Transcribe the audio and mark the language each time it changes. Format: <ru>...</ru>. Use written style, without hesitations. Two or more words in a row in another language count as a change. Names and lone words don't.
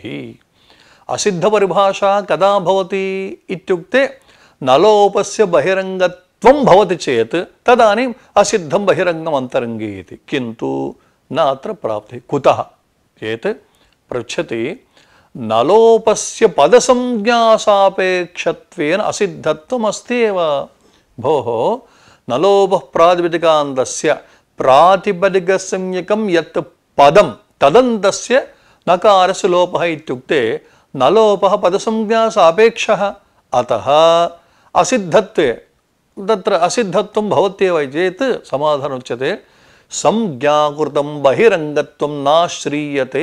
<sa>असिद्धपरिभाषा कदा भवति इत्युक्ते नलोपस्य बहिरङ्गत्वं भवति चेत् तदानीम् असिद्धं बहिरङ्गम् अन्तरङ्गे इति, किन्तु न अत्र प्राप्तिः। कुतः चेत् पृच्छति నలోపస్య పదసంజ్ఞాసాపేక్షత్వేన అసిద్ధత్వమస్త్యేవ. భోః నలోపః ప్రాతిపదికాంతస్య ప్రాతిపదికసంజ్ఞకం యత్ పదం తదంతస్య నకారస్య లోపః ఇత్యుక్తే నలోపః పదసంజ్ఞాసాపేక్షः అతः అసిద్ధత్వే తత్ర అసిద్ధత్వం భవత్యేవ చేత్ సమాధానం ఉచ్యతే సంజ్ఞాకృతం బహిరంగత్వం నాశ్రీయతే.</sa>